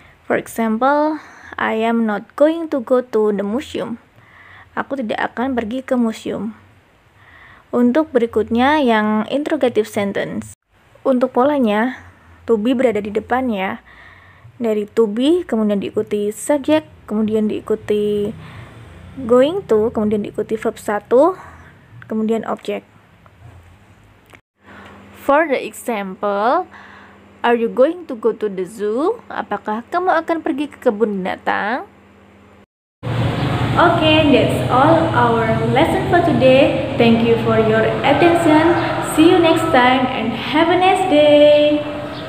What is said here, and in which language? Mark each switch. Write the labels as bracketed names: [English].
[English] For example, I am not going to go to the museum. [Indonesian] Aku tidak akan pergi ke museum. Untuk berikutnya yang interrogative sentence. Untuk polanya, to be berada di depan ya. Dari to be, kemudian diikuti subjek, kemudian diikuti going to, kemudian diikuti verb 1, kemudian objek. For the example, are you going to go to the zoo? Apakah kamu akan pergi ke kebun binatang? [English] Okay, that's all our lesson for today. Thank you for your attention. See you next time and have a nice day.